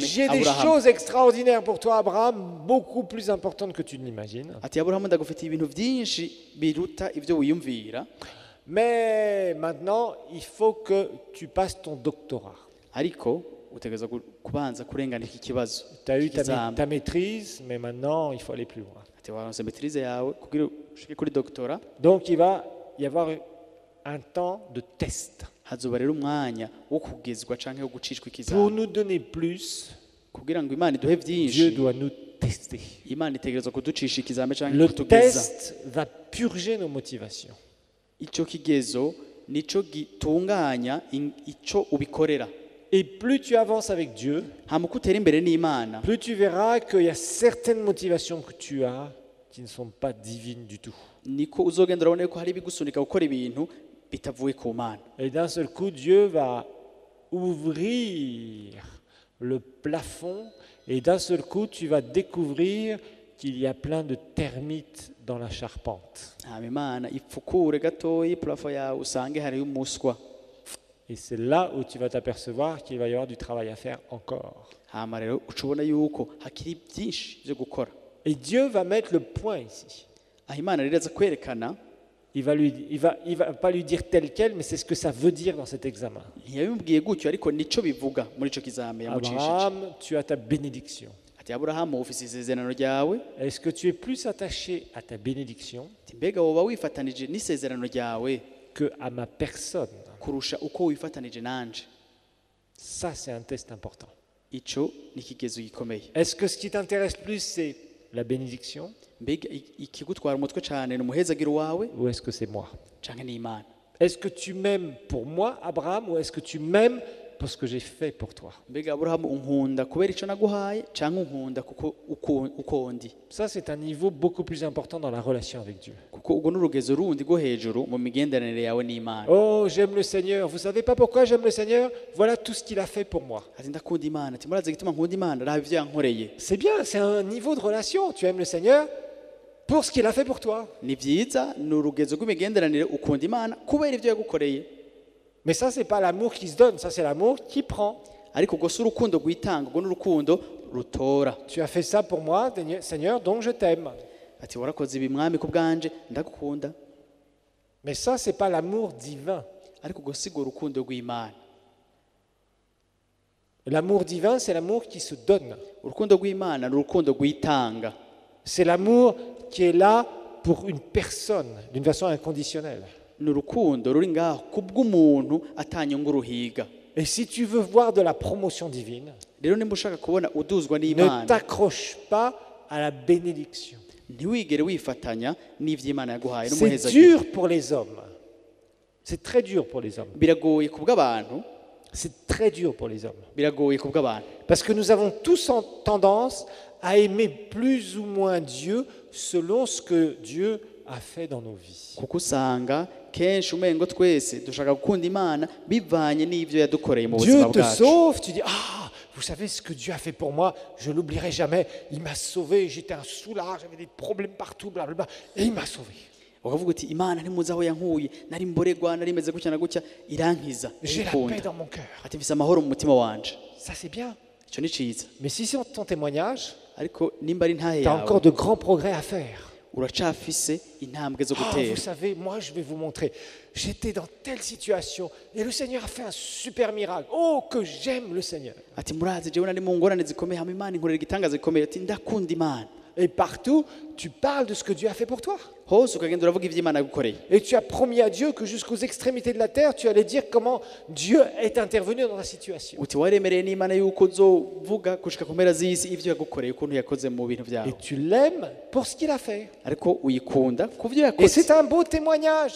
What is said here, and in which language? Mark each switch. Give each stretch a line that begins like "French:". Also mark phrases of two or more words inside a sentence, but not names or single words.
French: J'ai des
Rundi: Aburahamu.
French: choses extraordinaires pour toi, Abraham, beaucoup plus importantes que tu ne l'imagines.
Rundi: Ati Aburahamu ndagufitiye ibintu vyinshi biruta ivyo wiyumvira,
French: Mais maintenant, il faut que tu passes ton doctorat.
Rundi: ariko utegereza kubanza kurengana iki kibazo.
French: Tu as eu
Rundi: Ikizame.
French: ta maîtrise, mais maintenant, il faut aller plus loin.
Rundi: Ati waronse maîtrise yawe kugira ushike kuri doctora,
French: Donc, il va y avoir un temps de test.
Rundi: hazoba rero umwanya wo kugezwa canke wo gucishwa
French: Pour
Rundi: ikizame.
French: nous donner plus,
Rundi: Kugira ngo Imana iduhe
French: Dieu
Rundi: vyinshi,
French: doit nous tester.
Rundi: Imana itegerezwa kuducisha ikizame canke
French: Le
Rundi: kutugeza.
French: test va purger nos motivations.
Rundi: Ico kigezo nico gitunganya ico ubikorera.
French: Et plus tu avances avec Dieu,
Rundi: Hama uko utera imbere n'Imana,
French: plus tu verras qu'il y a certaines motivations que tu as qui ne sont pas divines du tout.
Rundi: niko uzogenda urabona yuko hari ibigusunika gukora ibintu bitavuye ku Mana.
French: Et d'un seul coup, Dieu va ouvrir le plafond et d'un seul coup, tu vas découvrir qu'il y a plein de termites dans la charpente.
Rundi: Hama Imana ipfukure gatoyi plafo yawe usange hariyo umuswa.
French: Et c'est là où tu vas t'apercevoir qu'il va y avoir du travail à faire encore.
Rundi: hama rero uca ubona yuko hakiri byinshi byo gukora.
French: Et Dieu va mettre le point ici.
Rundi: aho imana rero aza kwerekana,
French: Il va pas lui dire tel quel, mais c'est ce que ça veut dire dans cet examen.
Rundi: ntiyabimubwiye gutyo ariko nico bivuga muri ico kizame yamucishije.
French: Abraham, tu as ta bénédiction.
Rundi: ati aburahamu ufise isezerano ryawe,
French: Est-ce que tu es plus attaché à ta bénédiction
Rundi: ati mbega woba wifatanije n'isezerano ryawe
French: que à ma personne?
Rundi: kurusha uko wifatanije nanje?
French: Ça, c'est un test important.
Rundi: Ico ni ikigezo gikomeye.
French: Est-ce que ce qui t'intéresse plus, c'est la bénédiction
Rundi: Mbega ikigutwara umutwe cane ni umuhezagiro wawe
French: ou est-ce que c'est moi?
Rundi: canke ni Imana?
French: Est-ce que tu m'aimes pour moi, Abraham, ou est-ce que tu m'aimes pour ce que j'ai fait pour toi?
Rundi: Mbega aburahamu unkunda kubera ico naguhaye canke unkunda kuko uko ndi?
French: Ça, c'est un niveau beaucoup plus important dans la relation avec Dieu.
Rundi: Kuko ubwo n'urugezo rundi rwo hejuru mu migenderanire yawe n'Imana.
French: Oh, j'aime le Seigneur. Vous savez pas pourquoi j'aime le Seigneur? Voilà tout ce qu'il a fait pour moi.
Rundi: ati ndakunda Imana, ati murazi igituma nkunda Imana, raba ivyo yankoreye.
French: C'est bien, c'est un niveau de relation. Tu aimes le Seigneur pour ce qu'il a fait pour toi.
Rundi: Ni vyiza, ni urugezo rw'imigenderanire, ukunda Imana kubera ivyo yagukoreye.
French: Mais ça, c'est pas l'amour qui se donne, ça, c'est l'amour qui prend.
Rundi: Ariko ubwo si urukundo rwitanga, ubwo n'urukundo rutora.
French: Tu as fait ça pour moi, Seigneur, donc je t'aime.
Rundi: Ati warakoze ibi mwami ku bwanje, ndagukunda.
French: Mais ça, c'est pas l'amour divin.
Rundi: Ariko ubwo si urukundo rw'Imana.
French: L'amour divin, c'est l'amour qui se donne.
Rundi: Urukundo rw'Imana ni urukundo rwitanga.
French: C'est l'amour qui est là pour une personne, d'une façon inconditionnelle.
Rundi: Ni urukundo ruri ngaho kubw'umuntu atanyungu ruhiga.
French: Et si tu veux voir de la promotion divine,
Rundi: Rero nimba ushaka kubona uduzwa
French: ne
Rundi: n'Imana,
French: t'accroche pas à la bénédiction.
Rundi: ntiwigere wifatanya n'ivy'Imana yaguhaye
French: C'est
Rundi: n'umuhezagiro.
French: dur pour les hommes. C'est très dur pour les hommes.
Rundi: Biragoye kubw'abantu,
French: C'est très dur pour les hommes.
Rundi: biragoye kubw'abantu.
French: Parce que nous avons tous en tendance à aimer plus ou moins Dieu selon ce que Dieu a fait dans nos vies.
Rundi: Kuko usanga kenshi umengo twese dushaka gukunda Imana bivanye n'ivyo yadukoreye mu
French: Dieu
Rundi: buzima
French: te
Rundi: bwacu.
French: sauve, tu dis, ah, vous savez ce que Dieu a fait pour moi, je ne l'oublierai jamais. Il m'a sauvé, j'étais un soulard, j'avais des problèmes partout, blablabla, et il m'a sauvé.
Rundi: Ukavuga uti Imana ntimuzi aho yankuye, nari mboregwa, nari meze gutya na gutya, irankiza,
French: J'ai la
Rundi: irikunda.
French: paix dans mon cœur.
Rundi: Ati mfise amahoro mu mutima wanje.
French: Ça, c'est bien.
Rundi: Ico ni ciza.
French: Mais si c'est ton témoignage,
Rundi: Ariko nimba ari ntahe
French: tu as
Rundi: yawe,
French: encore de grands progrès à faire.
Rundi: uracafise intambwe zo
French: Ah,
Rundi: gutera.
French: vous savez, moi, je vais vous montrer. J'étais dans telle situation et le Seigneur a fait un super miracle. Oh, que j'aime le Seigneur.
Rundi: Ati murazi jewe nari mu ngorane zikomeye, hama Imana inkorera igitangaza gikomeye. Ati ndakunda Imana.
French: Et partout, tu parles de ce que Dieu a fait pour toi.
Rundi: Hose ukagenda uravuga ivy'Imana yagukoreye.
French: Et tu as promis à Dieu que jusqu'aux extrémités de la terre, tu allais dire comment Dieu est intervenu dans la situation.
Rundi: Uti waremereye n'Imana yuko uzovuga gushika ku mpera z'isi ivyo yagukoreye, ukuntu yakoze mu bintu
French: Et
Rundi: vyawe.
French: tu l'aimes pour ce qu'il a fait.
Rundi: Ariko uyikunda ku vyo
French: Et
Rundi: yakoze.
French: c'est un beau témoignage.